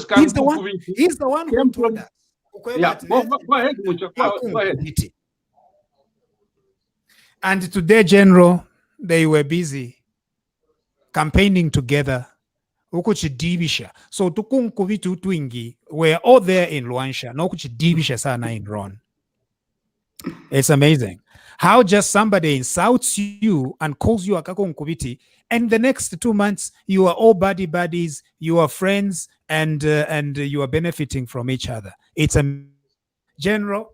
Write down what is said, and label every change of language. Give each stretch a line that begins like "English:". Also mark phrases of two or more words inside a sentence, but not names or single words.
English: he's the one who told us. Yeah, go ahead, Mucha. Go ahead. And today, General, they were busy campaigning together. So
Bemba: tukunkuvitu twingi
English: were all there in Luansha.
Bemba: No kuchidibisha sana in Ron.
English: It's amazing how just somebody insults you and calls you a kakunkuviti, and the next 2 months you are all buddies, you are friends, and you are benefiting from each other. It's a General.